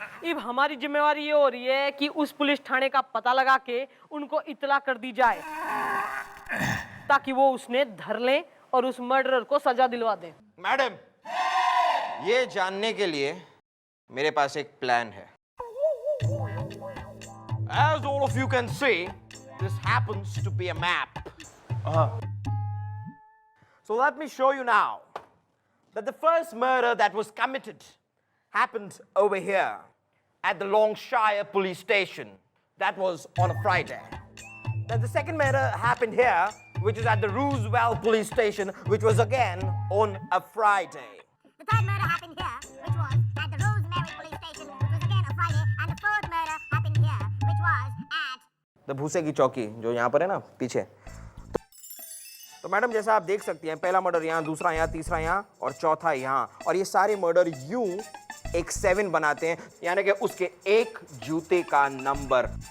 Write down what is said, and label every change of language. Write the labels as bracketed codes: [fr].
[hi] अब हमारी जिम्मेवारी ये हो रही है कि उस पुलिस थाने का पता लगा के उनको इत्तला कर दी जाए, ताकि वो उसने धर लें और उस मर्डरर को सजा दिलवा दें। मैडम, ये जानने के लिए मेरे पास एक प्लान है। [en] As all of you can see, this happens to be a map. So let me show you now that the first murder that was committed happened over here at the Longshire police station. That was on a Friday. Then the second murder happened here, which is at the Roosevelt police station, which was again on a Friday. The third murder happened here, which was at the Rosemary police station, which was again a Friday, and the fourth murder happened here, which was at [hi] the भूसे की चौकी जो यहाँ पर है ना पीछे। तो मैडम जैसा आप देख सकती हैं, पहला मर्डर यहाँ, दूसरा यहाँ, तीसरा यहाँ और चौथा यहाँ, और ये सारे मर्डर यूं एक 7 बनाते हैं, यानी कि उसके एक जूते का नंबर।